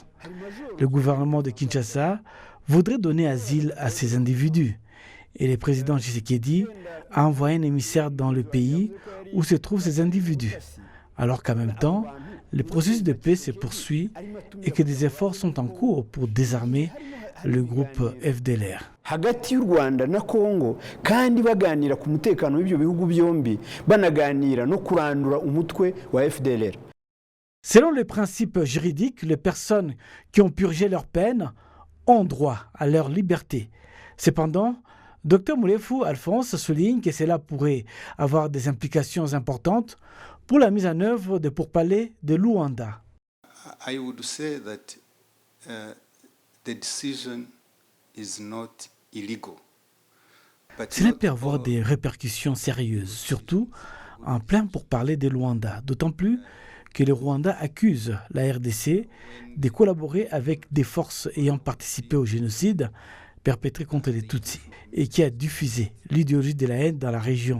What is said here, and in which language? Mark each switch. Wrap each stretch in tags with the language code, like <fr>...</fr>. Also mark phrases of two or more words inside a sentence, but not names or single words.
<fr>Le gouvernement de Kinshasa voudrait donner asile à ces individus et le président Tshisekedi a envoyé un émissaire dans le pays où se trouvent ces individus, alors qu'en même temps, le processus de paix se poursuit et que des efforts sont en cours pour désarmer le groupe FDLR.</fr> <rw>Hagati y'u Rwanda na Congo kandi baganira ku mutekano w'ibyo bihugu byombi banaganira no kurandura umutwe wa FDLR.</rw> <fr>Selon les principes juridiques, les personnes qui ont purgé leur peine ont droit à leur liberté. Cependant, Dr Moulefou Alphonse souligne que cela pourrait avoir des implications importantes pour la mise en œuvre des pourparlers de Luanda.</fr> <en>I would say that the decision is not illegal.</en> <fr>Cela peut avoir des répercussions sérieuses, surtout en plein pourparlers de Luanda, d'autant plus que le Rwanda accuse la RDC de collaborer avec des forces ayant participé au génocide perpétré contre les Tutsis et qui a diffusé l'idéologie de la haine dans la région.</fr>